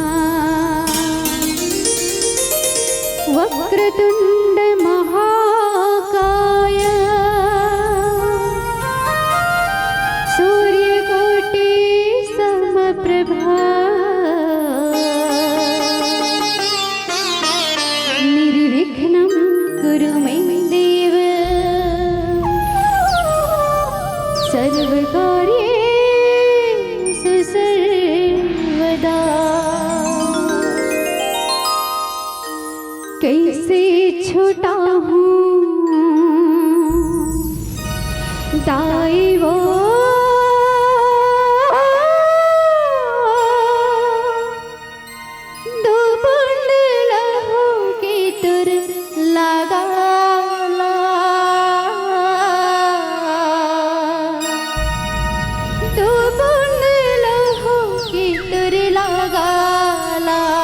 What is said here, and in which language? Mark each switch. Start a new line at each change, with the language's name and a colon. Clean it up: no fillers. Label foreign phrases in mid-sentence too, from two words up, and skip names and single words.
Sanskrit: वक्रतुण्ड महाकाय सूर्यकोटि समप्रभा निर्विघ्नं कुरु मे देव सर्वकार्येषु सर्वदा।
Chhattisgarhi: कैसे छूटा हूँ दाई वो दो बूंद लहू की तुर लगा ला, दो बूंद लहू की तुर लगा ला।